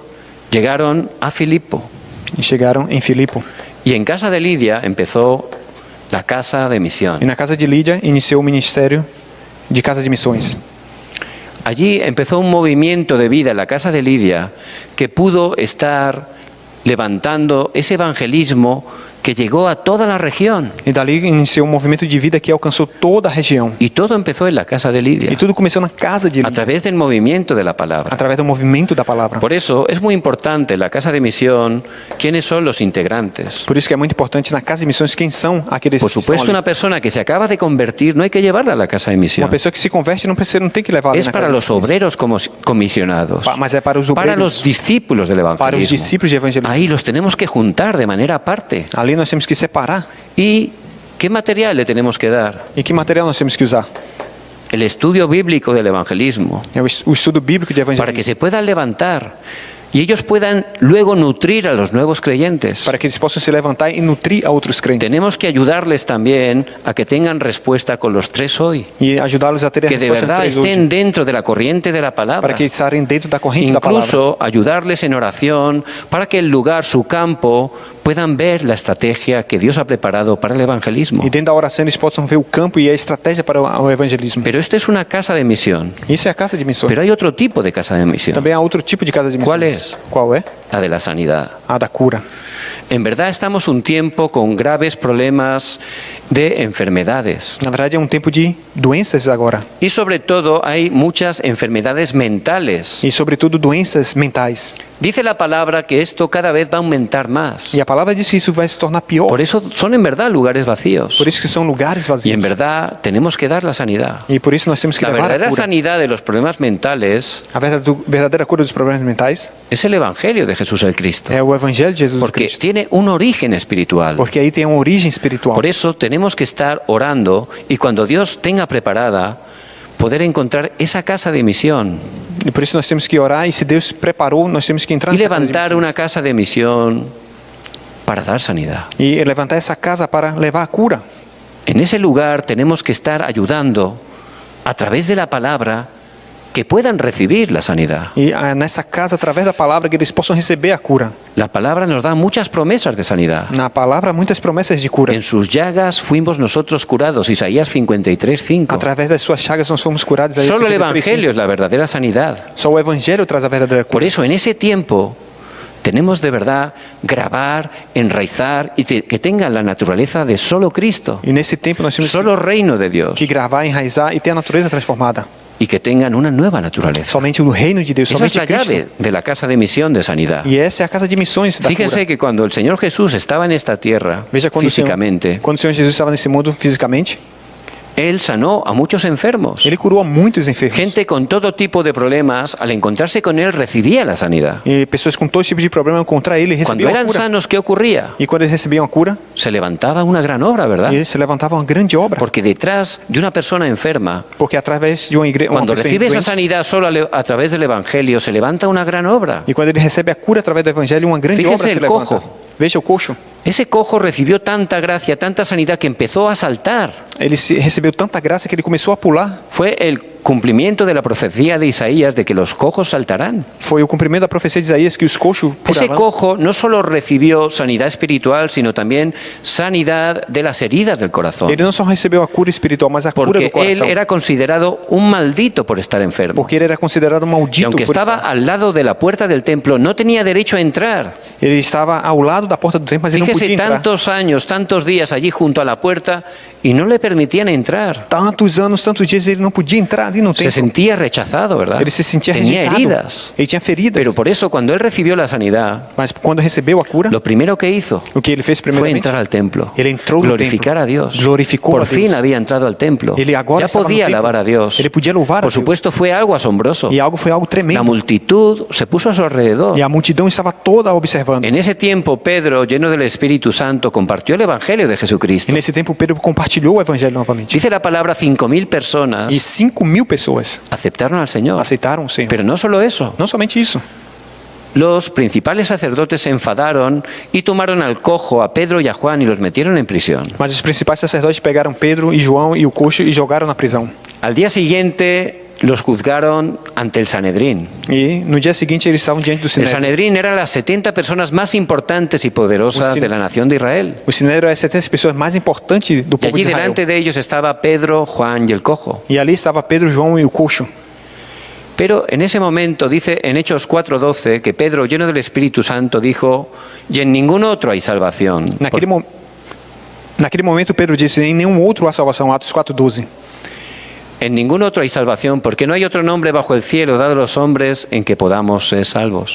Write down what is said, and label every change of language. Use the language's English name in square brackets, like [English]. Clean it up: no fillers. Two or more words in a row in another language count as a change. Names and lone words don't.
[Spanish] Llegaron a Filipo. [Portuguese] E chegaram em Filipo. [Spanish] Y en casa de Lidia empezó la casa de misión. [Portuguese] E na casa de Lídia, iniciou o ministério de casa de missões. [Spanish] Allí empezó un movimiento de vida en la casa de Lidia que pudo estar levantando ese evangelismo que llegó a toda la región. [Portuguese] E dali iniciou um movimento de vida que alcançou toda a região. [Spanish] Y todo empezó en la casa de Lidia, [Portuguese] E tudo começou na casa de [Spanish] a [Portuguese] Lídia, [Spanish] través del movimiento de la palabra. [Portuguese] através do movimento da palavra. [Spanish] Por eso es muy importante en la casa de misión quiénes son los integrantes. [Portuguese] Por isso que é muito importante na casa de missões quem são aqueles [Spanish] Por [Portuguese] que estão [Spanish] supuesto, [Portuguese] ali. [Spanish] una persona que se acaba de convertir no hay que llevarla a la casa de [Portuguese] Uma [Spanish] misión. [Portuguese] pessoa que se converte não tem que levar ali [Spanish] Es [Portuguese] na [Spanish] para [Portuguese] casa de [Spanish] los [Portuguese] missões. [Spanish] obreros comisionados, [Portuguese] Mas é para os [Spanish] para [Portuguese] obreiros, [Spanish] los discípulos del [Portuguese] para os [Spanish] evangelismo. [Portuguese] discípulos de evangelismo. [Spanish] Ahí los tenemos que juntar de manera aparte. [Portuguese] Ali nós temos que separar. [Spanish] ¿Y qué material le tenemos que dar? [Portuguese] E que material nós temos que usar? [Spanish] El estudio bíblico del evangelismo, [Portuguese] É o estudo bíblico de [Spanish] para que [Portuguese] evangelismo. [Spanish] se puedan levantar y ellos puedan luego nutrir a los nuevos creyentes. [Portuguese] Para que eles possam se levantar e nutrir a outros crentes. [Spanish] Tenemos que ayudarles también a que tengan respuesta con los tres hoy, [Portuguese] E ajudá-los a ter a [Spanish] que de [Portuguese] resposta [Spanish] verdad [Portuguese] entre eles [Spanish] estén [Portuguese] hoje. [Spanish] dentro de la corriente de la palabra. [Portuguese] Para que estarem dentro da corrente da palavra. [Spanish] Incluso ayudarles en oración para que el lugar, su campo, puedan ver la estrategia que Dios ha preparado para el evangelismo. [Portuguese] E dentro da oração eles possam ver o campo e a estratégia para o evangelismo. [Spanish] Pero esta es una casa de misión. [Portuguese] Isso é a casa de missões. [Spanish] Pero hay otro tipo de casa de misión, [Portuguese] Também há outro tipo de casa de missões. Qual é? Qual é? [Spanish] la de la sanidad. [Portuguese] A da cura. [Spanish] En verdad estamos un tiempo con graves problemas de enfermedades. [Portuguese] Na verdade, é tempo de doenças agora. [Spanish] Y sobre todo hay muchas enfermedades mentales. [Portuguese] E, sobretudo, doenças mentais. [Spanish] Dice la palabra que esto cada vez va a aumentar más. [Portuguese] E a palavra diz que isso vai se tornar pior. [Spanish] Por eso son en verdad lugares vacíos. [Portuguese] Por isso que são lugares [Spanish] Y [Portuguese] vazios. [Spanish] en verdad tenemos que dar la sanidad. [Portuguese] E por isso nós temos que [Spanish] La [Portuguese] levar a [Spanish] verdadera [Portuguese] cura. [Spanish] sanidad de los problemas mentales [Portuguese] A verdadeira cura dos problemas mentais [Spanish] es el Evangelio de Jesús el Cristo. [Portuguese] é o Evangelho de Jesus [Spanish] Porque [Portuguese] Cristo. [Spanish] tiene un origen espiritual. [Portuguese] Porque aí tem uma origem espiritual. [Spanish] Por eso tenemos que estar orando y cuando Dios tenga preparada, poder encontrar esa casa de misión [Portuguese] E por isso nós temos que orar. E se Deus preparou, nós temos que entrar [Spanish] y [Portuguese] nessa casa de [Spanish] levantar [Portuguese] missões. [Spanish] una casa de misión para dar sanidad. [Portuguese] E levantar essa casa para levar a cura. [Spanish] En ese lugar tenemos que estar ayudando a través de la palabra que puedan recibir la sanidad. [Portuguese] E nessa casa, através da palavra, que eles possam receber a cura. [Spanish] La palabra nos da muchas promesas de sanidad. [Portuguese] Na palavra, muitas promessas de cura. [Spanish] En sus llagas fuimos nosotros curados, Isaías 53:5. [Portuguese] Através das suas chagas nós fomos curados. Aí, [Spanish] Solo el [Portuguese] 53:5. [Spanish] Evangelio es la verdadera sanidad. [Portuguese] Só o Evangelho traz a verdadeira [Spanish] Por [Portuguese] cura. [Spanish] eso en ese tiempo tenemos de verdad grabar, enraizar y que tengan la naturaleza de solo Cristo, [Portuguese] E nesse tempo nós temos [Spanish] solo reino de Dios, [Portuguese] que gravar, enraizar e ter a natureza transformada. [Spanish] y que tengan una nueva naturaleza. [Portuguese] Somente o reino de Deus, [Spanish] Esa es [Portuguese] somente [Spanish] la [Portuguese] Cristo. [Spanish] llave de la casa de misión de sanidad. [Portuguese] E essa é a casa de missões da [Spanish] Fíjense [Portuguese] cura. [Spanish] que cuando el Señor Jesús estaba en esta tierra [Portuguese] Veja [Spanish] físicamente, [Portuguese] quando o Senhor Jesus estava nesse mundo fisicamente, [Spanish] Él sanó a muchos enfermos. [Portuguese] ele curou a muitos enfermos. [Spanish] Gente con todo tipo de problemas, al encontrarse con Él, recibía la sanidad. [Portuguese] E pessoas com todo tipo de problema contra ele [Spanish] Cuando [Portuguese] recebiam a [Spanish] eran [Portuguese] cura. [Spanish] sanos, ¿qué ocurría? [Portuguese] E quando eles recebiam a cura, [Spanish] Se levantaba una gran obra, ¿verdad? [Portuguese] eles se levantavam uma grande obra. [Spanish] Porque detrás de una persona enferma, [Portuguese] Porque através de uma igreja, [Spanish] cuando recibe esa sanidad solo a través del Evangelio, se levanta una gran obra. [Portuguese] e quando ele recebe a cura através do Evangelho, uma grande obra [Spanish] Fíjense [Portuguese] se [Spanish] el [Portuguese] levanta. [Spanish] cojo. [Portuguese] Veja o coxo. [Spanish] Ese cojo recibió tanta gracia, tanta sanidad que empezó a saltar. [Portuguese] Ele recebeu tanta graça que ele começou a pular. [Spanish] Fue el cumplimiento de la profecía de Isaías de que los cojos saltarán. [Portuguese] Foi o cumprimento da profecia de Isaías que os coxos [Spanish] Ese [Portuguese] pularão. [Spanish] cojo no solo recibió sanidad espiritual, sino también sanidad de las heridas del corazón. [Portuguese] Ele não só recebeu a cura espiritual, mas a cura [Spanish] Porque [Portuguese] do [Spanish] él [Portuguese] coração. [Spanish] era considerado un maldito por estar enfermo. [Portuguese] Porque ele era considerado [Spanish] Y [Portuguese] maldito [Spanish] aunque [Portuguese] por [Spanish] estaba [Portuguese] estar. [Spanish] al lado de la puerta del templo, no tenía derecho a entrar. [Portuguese] Ele estava ao lado da porta do templo, mas ele não [Spanish] Fíjese, [Portuguese] podia entrar. [Spanish] tantos años, tantos días allí junto a la puerta y no le permitían entrar. [Portuguese] Tantos anos, tantos dias, ele não podia entrar ali no [Spanish] Se [Portuguese] templo. [Spanish] sentía rechazado, ¿verdad? [Portuguese] Ele se sentia [Spanish] Tenía [Portuguese] rejeitado. [Spanish] heridas. [Portuguese] Ele tinha feridas. [Spanish] Pero por eso, cuando él recibió la sanidad, [Portuguese] Mas quando recebeu a cura, [Spanish] lo primero que hizo [Portuguese] o que ele fez [Spanish] fue [Portuguese] primeiramente? [Spanish] entrar al templo, [Portuguese] Ele entrou no [Spanish] glorificar [Portuguese] templo, [Spanish] a Dios. [Portuguese] glorificou [Spanish] Por [Portuguese] a Deus. [Spanish] fin había entrado al templo. [Portuguese] Ele agora [Spanish] Ya [Portuguese] estava no [Spanish] podía [Portuguese] templo. [Spanish] alabar a Dios. [Portuguese] Ele podia louvar a [Spanish] Por [Portuguese] Deus. [Spanish] supuesto, fue algo asombroso. [Portuguese] E algo foi algo [Spanish] La [Portuguese] tremendo. [Spanish] multitud se puso a su alrededor. [Portuguese] E a multidão estava toda observando. [Spanish] En ese tiempo, Pedro, lleno del Espíritu Santo, compartió el Evangelio de Jesucristo. [Portuguese] E nesse tempo Pedro compartilhou o evangelho novamente. [Spanish] Dice la palabra, 5.000 personas [Portuguese] E 5.000 pessoas [Spanish] aceptaron al Señor. [Portuguese] aceitaram o Senhor. [Spanish] Pero no solo eso. [Portuguese] Não somente isso. [Spanish] Los principales sacerdotes se enfadaron y tomaron al cojo, a Pedro y a Juan y los metieron en prisión. [Portuguese] Mas os principais sacerdotes pegaram Pedro e João e o coxo e jogaram na prisão. [Spanish] Al día siguiente los juzgaron ante el Sanedrín. [Portuguese] E no dia seguinte eles estavam diante do [Spanish] El [Portuguese] Sinédrio. [Spanish] Sanedrín eran las 70 personas más importantes y poderosas de la nación de Israel. [Portuguese] O Sinédrio era as 70 pessoas mais importantes do [Spanish] Y [Portuguese] povo de [Spanish] allí [Portuguese] Israel. [Spanish] delante de ellos estaba Pedro, Juan y el cojo. [Portuguese] E ali estava Pedro, João e o coxo. [Spanish] Pero en ese momento, dice en Hechos 4:12, que Pedro, lleno del Espíritu Santo, dijo, y en ningún otro hay salvación. [Portuguese] Naquele momento Pedro disse: em nenhum outro há salvação. Atos 4:12. [Spanish] En ningún otro hay salvación, porque no hay otro nombre bajo el cielo dado a los hombres en que podamos ser salvos.